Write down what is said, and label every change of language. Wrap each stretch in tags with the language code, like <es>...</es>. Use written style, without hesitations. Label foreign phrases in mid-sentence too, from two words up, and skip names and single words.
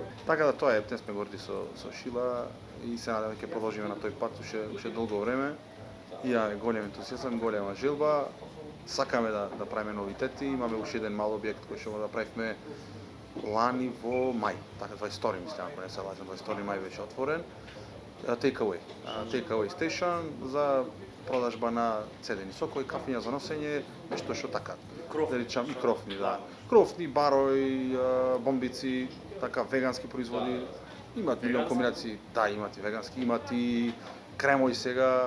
<mk>Така да тоа е, те сме горди со Шила и се надевам ќе продолжиме на тој пат уште долго време. И ја голем ентусијазам, голема желба. Сакаме да правиме новитети, имаме уште еден мал објект кој што го направивме лани во мај, така 22 мислам, ако не се лажам, 22 мај беше отворен.</mk> <en>Take away station</en> <mk>за продажба на цедени сокови, кафиња за носење, нешто што така. Да речам и крофни, да. Крофни, барои, бомбици, така вегански производи. Имат милион комбинации, да, имат и вегански, имат и кремови сега.</mk>